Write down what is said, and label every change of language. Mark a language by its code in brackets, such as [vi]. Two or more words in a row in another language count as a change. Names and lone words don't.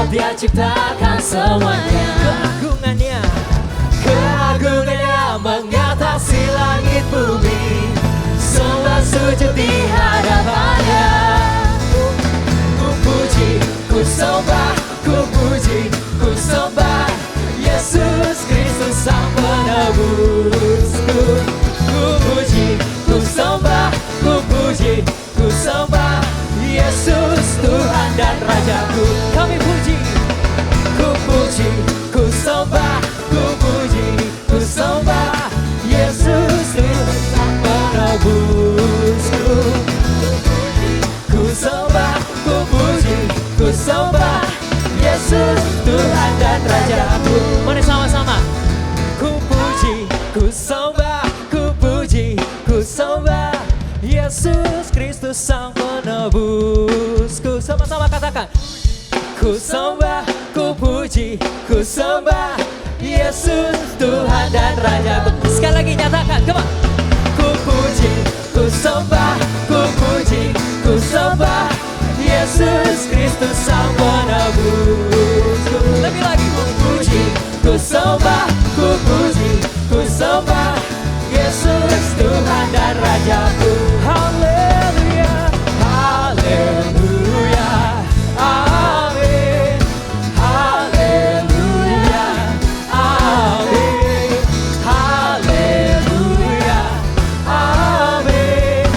[id] ciptakan semuanya. Keagungannya mengatasi langit bumi. Sembah sujud di hadapannya. Ku puji, ku sembah, ku puji, ku sembah Yesus Kristus Sang Penebusku. Ku puji, ku sembah, ku puji, ku sembah Yesus Tuhan dan Rajaku. Kami puji, ku puji, ku sembah, ku puji, ku sembah Yesus Tuhan Sang Penebusku. Ku sembah, ku puji, ku sembah Yesus Tuhan dan Rajaku. Mari sama-sama. Ku puji, ku sembah, ku puji, ku sembah Yesus Kristus Sang Penebusku. Sama-sama katakan. Ku sembah, ku puji, ku sembah Yesus Tuhan dan Rajaku. Sekali lagi nyatakan, [en] come on. [id] Ku puji, ku sembah, ku puji, ku sembah Yesus Kristus Sang Penebusku. Lebih lagi, ku puji, ku sembah, ku puji, ku sembah Yesus Tuhan dan Rajaku. Haleluya, haleluya, amin. Haleluya, amin. Haleluya, amin.